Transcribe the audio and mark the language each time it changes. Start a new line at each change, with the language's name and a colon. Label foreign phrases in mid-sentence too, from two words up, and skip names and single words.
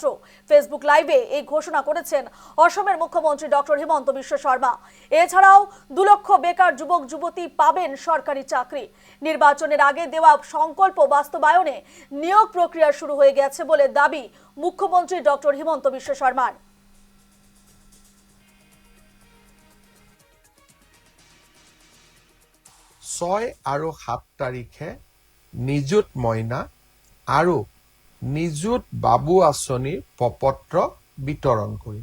Bangla: ফেসবুক লাইভে এই ঘোষণা করেছেন অসমের মুখ্যমন্ত্রী ডক্টর হিমন্ত বিশ্ব শর্মা। এছাড়াও 2 লক্ষ বেকার যুবক যুবতী পাবেন সরকারি চাকরি। নির্বাচনের আগে দেওয়া সংকল্প বাস্তবায়নে নিয়োগ প্রক্রিয়া শুরু হয়ে গেছে বলে দাবি মুখ্যমন্ত্রী ডক্টর হিমন্ত বিশ্ব শর্মার।
Assamese: 6 আৰু 7 তাৰিখে নিযুত মইনা আৰু নিযুত বাবু আঁচনিৰ প্ৰপত্ৰ বিতৰণ কৰিম।